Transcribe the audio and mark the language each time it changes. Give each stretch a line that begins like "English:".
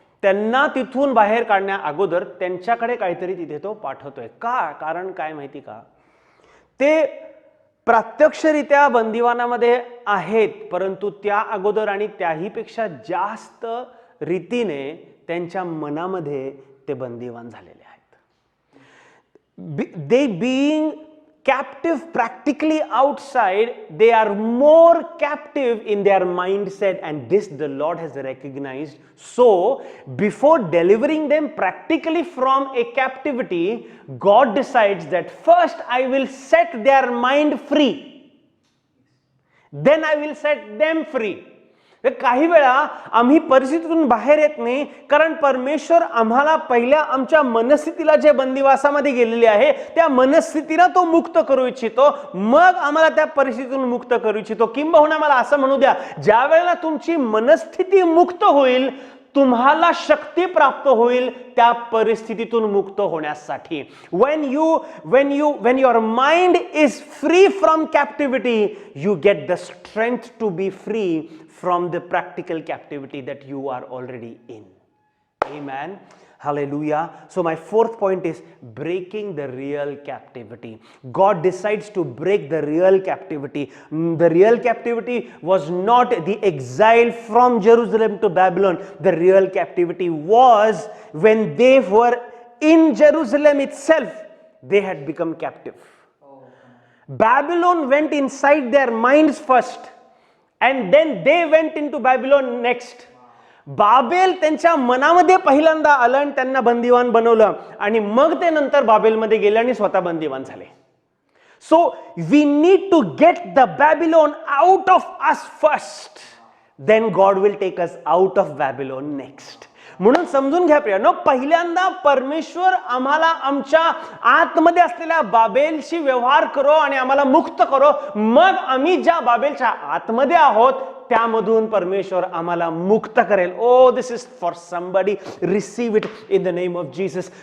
Marathi: त्यांना तिथून बाहेर काढण्या अगोदर त्यांच्याकडे काहीतरी तिथे तो पाठवतोय. का? कारण काय माहिती का? ते प्रत्यक्षरित्या बंदिवानामध्ये आहेत, परंतु त्या अगोदर आणि त्याहीपेक्षा जास्त रीतीने त्यांच्या मनामध्ये ते बंदिवान झालेले आहेत.
English: They being captive practically outside, they are more captive in their mindset, and this the Lord has recognized. So before delivering them practically from a captivity, God decides that first I will set their mind free, then I will set them free.
Marathi: काही वेळा आम्ही परिस्थितीतून बाहेर येत नाही, कारण परमेश्वर आम्हाला पहिल्या आमच्या मनस्थितीला जे बंदिवासामध्ये गेलेली आहे त्या मनस्थितीला तो मुक्त करू इच्छितो, मग आम्हाला त्या परिस्थितीतून मुक्त करू इच्छितो. किंबहुना मला असं म्हणू द्या, ज्या वेळेला तुमची मनस्थिती मुक्त होईल, तुम्हाला शक्ती प्राप्त होईल त्या परिस्थितीतून मुक्त होण्यासाठी.
English: when your mind is free from captivity, you get the strength to be free from the practical captivity that you are already in. Amen. Hallelujah. So my fourth point is breaking the real captivity. God decides to break the real captivity. The real captivity was not the exile from Jerusalem to Babylon. The real captivity was when they were in Jerusalem itself, they had become captive. Babylon went inside their minds first, and then they went into Babylon next.
Marathi: Babel त्यांच्या मनामध्ये पहिल्यांदा आलं आणि त्यांना बंदिवान बनवलं, आणि मग ते नंतर बाबेलमध्ये गेले आणि स्वतः बंदिवान झाले.
English: So we need to get the Babylon out of us first, then God will take us out of Babylon next.
Marathi: म्हणून समजून घ्या प्रियानो, पहिल्यांदा परमेश्वर आम्हाला आमच्या आतमध्ये असलेल्या बाबेलशी व्यवहार करो आणि आम्हाला मुक्त करो, मग आम्ही ज्या बाबेलच्या आतमध्ये आहोत त्यामधून परमेश्वर आम्हाला मुक्त करेल.
English: Oh, this is for somebody. Receive it in the name of Jesus.